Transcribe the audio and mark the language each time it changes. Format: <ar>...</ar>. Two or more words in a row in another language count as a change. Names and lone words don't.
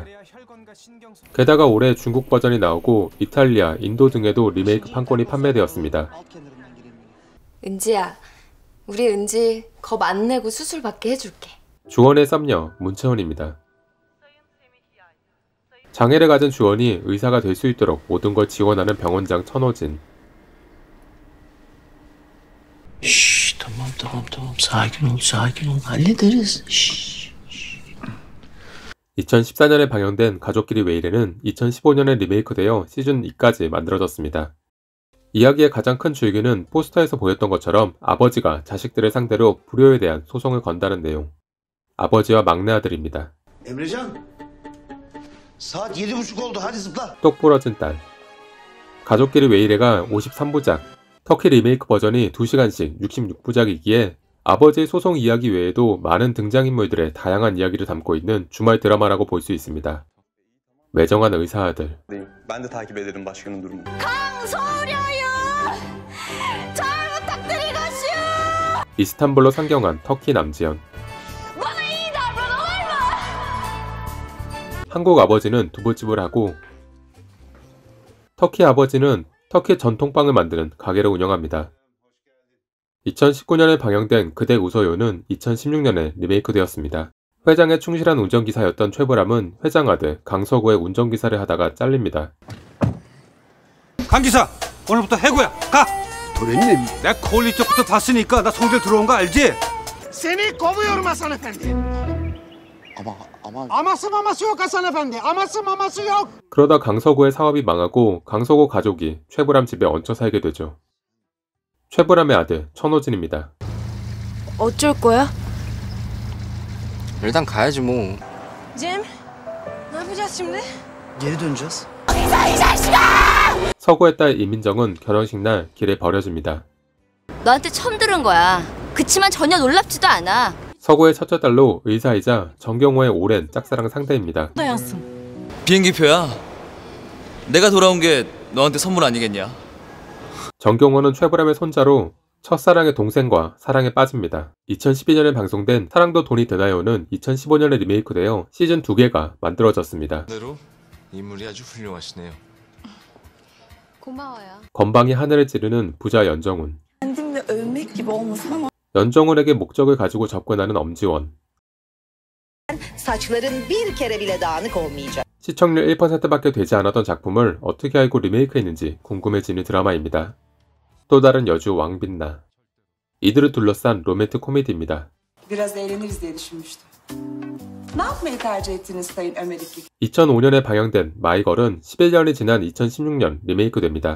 <ko>게다가 올해 중국 버전이 나오고 이탈리아, 인도 등에도 리메이크 판권이 판매되었습니다. 은지야, 우리 은지 겁 안 내고 수술 받게 해줄게. 주원의 썸녀 문채원입니다. 장애를 가진 주원이 의사가 될 수 있도록 모든 걸 지원하는 병원장 천호진.</ko> <tr>Şşş, tamam. Sakin ol. Hallederiz.</tr> <ko>2014년에 방영된 가족끼리 왜 이래는 2015년에 리메이크되어 시즌2까지 만들어졌습니다. 이야기의 가장 큰 줄기는 포스터에서 보였던 것처럼 아버지가 자식들을 상대로 불효에 대한 소송을 건다는 내용. 아버지와 막내 아들입니다.</ko> <tr>Emrecan, saat 7:30 oldu. Hadi zıpla.</tr> <ko>똑 부러진 딸. 가족끼리 왜 이래가 53부작, 터키 리메이크 버전이 2시간씩 66부작이기에 아버지의 소송 이야기 외에도 많은 등장인물들의 다양한 이야기를 담고 있는 주말 드라마라고 볼 수 있습니다. 매정한 의사 아들.</ko> <tr>Ben de takip ederim başkanın durumunu.</tr> <ko>이스탄불로 상경한 터키 남지연. 한국 아버지는 두부집을 하고 터키 아버지는 터키 전통빵을 만드는 가게를 운영합니다. 2019년에 방영된 그대 웃어요는 2016년에 리메이크되었습니다. 회장의 충실한 운전기사였던 최보람은 회장 아들 강서구의 운전기사를 하다가 잘립니다. 강기사, 오늘부터 해고야. 가! 도련님, 내 콜리 쪽부터 봤으니까 나 성질 들어온 거 알지?</ko> <tr>Seni kovuyorum Hasan Efendi. Aması maması yok Hasan Efendi. Aması maması yok.</tr> <ko>그러다 강서구의 사업이 망하고 강서구 가족이 최보람 집에 얹혀 살게 되죠. 최보람의 아들 천호진입니다. 어쩔 거야? 일단 가야지 뭐.</ko> <tr>Cem, ne yapacağız şimdi? Geri döneceğiz.</tr> <ko>서구의 딸 이민정은 결혼식 날 길에 버려집니다. 너한테 처음 들은 거야. 그치만 전혀 놀랍지도 않아. 서구의 첫째 딸로 의사이자 정경호의 오랜 짝사랑 상대입니다. 비행기표야. 내가 돌아온 게 너한테 선물 아니겠냐? 정경호는 최보람의 손자로 첫사랑의 동생과 사랑에 빠집니다. 2012년에 방송된 사랑도 돈이 되나요는 2015년에 리메이크되어 시즌 2개가 만들어졌습니다. 인물이 아주 훌륭하시네요. 고마워요. 건방이 하늘을 찌르는 부자 연정훈. 연정훈에게 목적을 가지고 접근하는 엄지원.</ko> <tr>Saçların bir kere bile dağınık olmayacak.</tr> <ko>시청률 1%밖에 되지 않았던 작품을 어떻게 알고 리메이크했는지 궁금해지는 드라마입니다. 또 다른 여주 왕빛나. 이들을 둘러싼 로맨틱 코미디입니다.</ko> <tr>Biraz eğleniriz diye düşünmüştüm. Ne yapmayı tercih ettiniz Sayın Ömer İklik?</tr> <ko>2005년에 방영된 마이걸은 11년이 지난 2016년 리메이크됩니다.</ko>